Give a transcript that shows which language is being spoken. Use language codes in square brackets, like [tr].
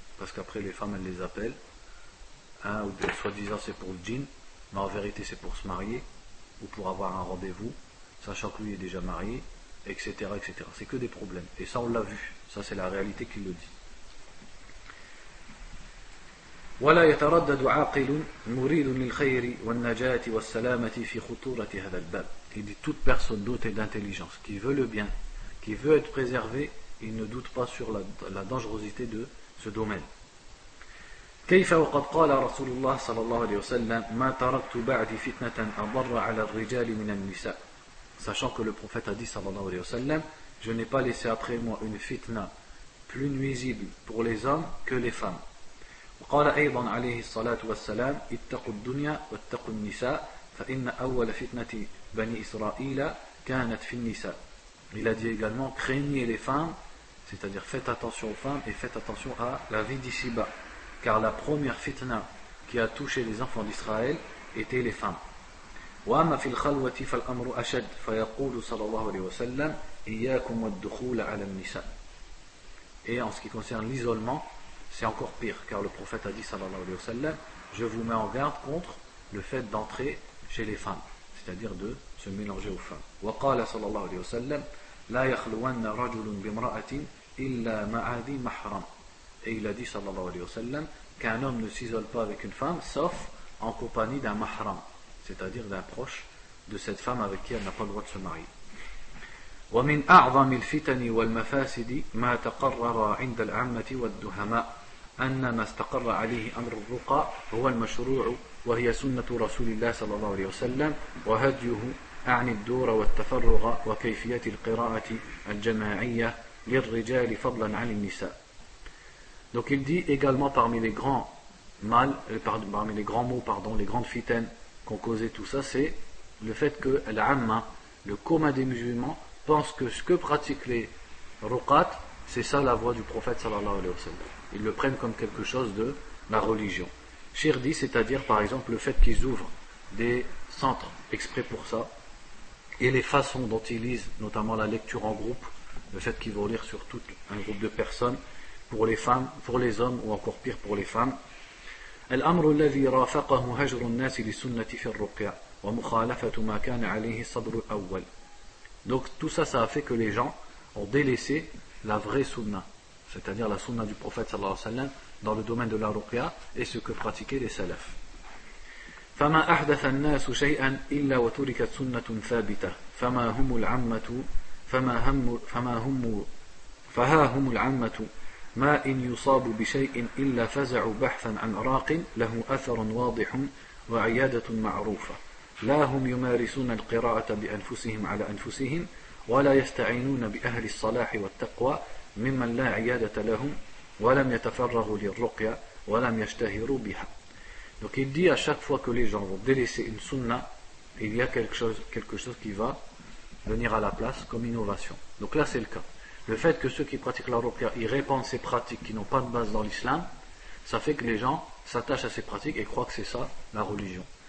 [fr] Parce qu'après les femmes, elles les appellent. Ou soi-disant c'est pour le djinn, mais en vérité c'est pour se marier, ou pour avoir un rendez-vous, sachant que lui est déjà marié, etc. etc. C'est que des problèmes. Et ça on l'a vu. Ça c'est la réalité qui le dit. [ar] ولا يتردد عاقل مريد للخير والنجاة والسلامة في خطورة هذا الباب. [fr] Il dit toute personne dotée d'intelligence qui veut le bien, qui veut être préservé, il ne doute pas sur la dangerosité de ce domaine. [ar] كيف وقد قال رسول الله صلى الله عليه وسلم ما تركت بعد فتنة أضر على الرجال من النساء. [fr] Sachant que le prophète a dit [ar] sallallahu alayhi wa sallam, [fr] je n'ai pas laissé après moi une fitna plus nuisible pour les hommes que les femmes. [ar] وقال أيضا عليه الصلاة والسلام اتقوا الدنيا واتقوا النساء فإن أول فتنة بني إسرائيل كانت في النساء. [fr] Il a dit également craignez les femmes, c'est-à-dire faites attention aux femmes et faites attention à la vie d'ici-bas, car la première fitna qui a touché les enfants d'Israël était les femmes. [ar] وأما في الخلوة فالأمر أشد فيقول صلى الله عليه وسلم إياكم والدخول على النساء. [fr] Et en ce qui concerne l'isolement, c'est encore pire, car le prophète a dit [ar] sallallahu alayhi wa sallam, [fr] je vous mets en garde contre le fait d'entrer chez les femmes, c'est-à-dire de se mélanger aux femmes. [ar] وقال صلى الله عليه وسلم لا يخلون رجل بامرأة إلا مع ذي محرم. [fr] Et il a dit [ar] sallallahu alayhi wa sallam [fr] qu'un homme ne s'isole pas avec une femme sauf en compagnie d'un mahram, c'est-à-dire d'un proche de cette femme avec qui elle n'a pas le droit de se marier. [ar] ومن أعظم الفتن والمفاسد ما تقرر عند العامة والدهماء أن ما استقر عليه أمر الرقى هو المشروع وهي سنة رسول الله صلى الله عليه وسلم وهديه عن الدور والتفرغ وكيفية القراءة الجماعية للرجال فضلا عن النساء. [fr] Donc il dit également parmi les grands parmi les grands mots, les grandes fitaines qu'ont causé tout ça, c'est le fait que l'amma, le commun des musulmans, pense que ce que pratiquent les ruqat, c'est ça la voie du prophète [ar] sallallahu alayhi wa sallam. [fr] Ils le prennent comme quelque chose de la religion. Shirdi, c'est-à-dire par exemple le fait qu'ils ouvrent des centres exprès pour ça, et les façons dont ils lisent, notamment la lecture en groupe, le fait qu'ils vont lire sur tout un groupe de personnes, pour les femmes, pour les hommes, ou encore pire pour les femmes. [ar] الأمر الذي رافقه هجر الناس للسنة في الرقية ومخالفة ما كان عليه الصدر الأول. [fr] Donc tout ça, ça a fait que les gens ont délaissé la vraie sunna, c'est-à-dire la sunna du prophète [ar] sallallahu alayhi wa sallam [fr] dans le domaine de la ruqya et ce que pratiquaient les salafs. [ar] فما أحدث الناس شيئا إلا وتركت سنة ثابتة فها هم العامة ما إن يصاب بشيء إلا فزعوا بحثا عن راق له أثر واضح وعيادة معروفة لا هم يمارسون القراءة بأنفسهم على أنفسهم ولا يستعينون بأهل الصلاح والتقوى ممن لا عيادة لهم ولم يتفرغوا للرقية ولم يشتهروا بها. [fr] Donc il dit à chaque fois que les gens vont délaisser une sunna, il y a quelque chose qui va venir à la place comme innovation. Donc là c'est le cas. Le fait que ceux qui pratiquent la ruqya, ils répandent ces pratiques qui n'ont pas de base dans l'islam, ça fait que les gens s'attachent à ces pratiques et croient que c'est ça la religion.